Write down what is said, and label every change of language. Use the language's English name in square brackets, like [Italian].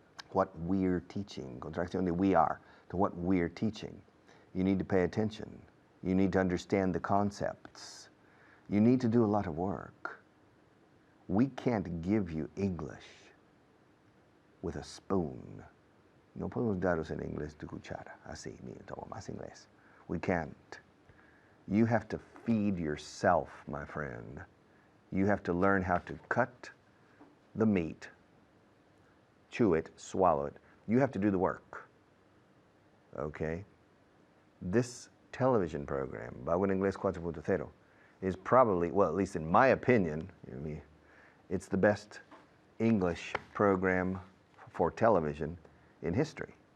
[English] What we're teaching, contracción de we are, to what we're teaching. You need to pay attention. You need to understand the concepts. You need to do a lot of work. We can't give you English with a spoon. [Spanish] No podemos daros el inglés de cuchara. Así, mira, toma más inglés. [English] We can't. You have to feed yourself, my friend. You have to learn how to cut the meat, chew it, swallow it. You have to do the work, okay? This television program, Vaughan Inglés 4.0, is probably, well, at least in my opinion, it's the best English program for television in history.